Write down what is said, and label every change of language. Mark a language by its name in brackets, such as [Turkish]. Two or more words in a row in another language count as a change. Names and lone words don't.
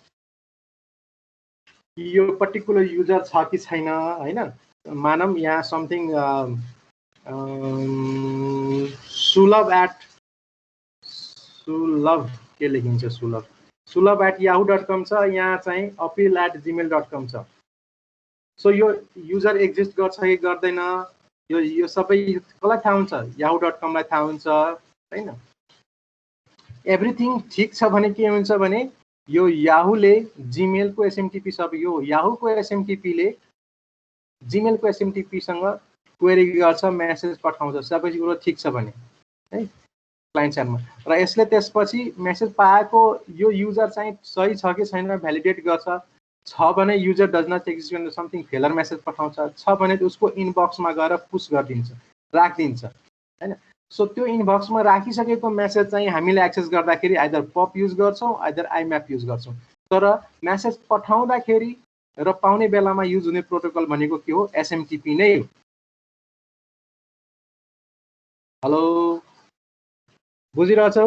[Nepali] यो [English] particular user [Nepali] छ कि छैन हैन मानम यहाँ समथिङ सुलभ के लेखिन्छ सुलभ@yahoo.com छ यहाँ चाहिँ appeal@gmail.com छ सो यो [English] user exist [Nepali] गर्छ कि गर्दैन यो सबै कसलाई थाहा हुन्छ yahoo.com लाई थाहा हुन्छ हैन एभ्रीथिङ ठीक छ भने के हुन्छ भने यो याहू ले जीमेल को SMTP सब यो याहू को SMTP ले जीमेल को SMTP सँग क्वेरी गर्छ मेसेज पठाउँछ सबै कुरो ठीक छ भने है [English] client sideमा [Nepali] र यसले त्यसपछि मेसेज पाएको यो युजर चाहिँ सही छ कि छैन भ्यालिडेट गर्छ छ भने [English] user does not exist [Nepali] भनेर [English] something failure message [Nepali] पठाउँछ छ भने उसको इनबक्समा गएर पुश गरिदिन्छ राखिदिन्छ हैन सो त्यो इनबक्समा राखिसकेको मेसेज चाहिँ हामीले एक्सेस गर्दाखेरि [English] either POP use [Nepali] गर्छौं [English] either IMAP use [Nepali] गर्छौं तर मेसेज पठाउँदाखेरि र पाउने बेलामा युज हुने प्रोटोकल भनेको के हो SMTP नै हो हेलो बुझिरहेछौ